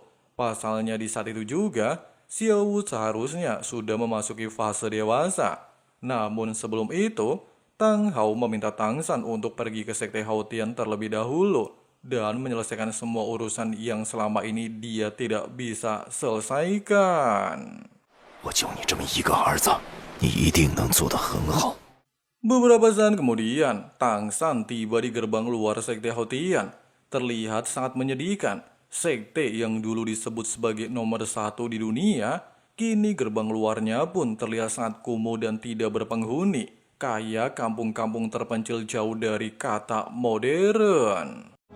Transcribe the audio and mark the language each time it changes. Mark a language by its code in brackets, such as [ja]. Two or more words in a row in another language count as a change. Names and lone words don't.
[id] Pasalnya di saat itu juga, Xiaowu seharusnya sudah memasuki fase dewasa. Namun sebelum itu, Tang Hao meminta Tang San untuk pergi ke sekte Haotian terlebih dahulu dan menyelesaikan semua urusan yang selama ini dia tidak bisa selesaikan. [zh] 我就你这么一个儿子，你一定能做得很好。 [id] Beberapa saat kemudian, Tang San tiba di gerbang luar sekte Haotian. Terlihat sangat menyedihkan. Sekte yang dulu disebut sebagai nomor 1 di dunia, kini gerbang luarnya pun terlihat sangat kumuh dan tidak berpenghuni, kayak kampung-kampung terpencil jauh dari kata modern.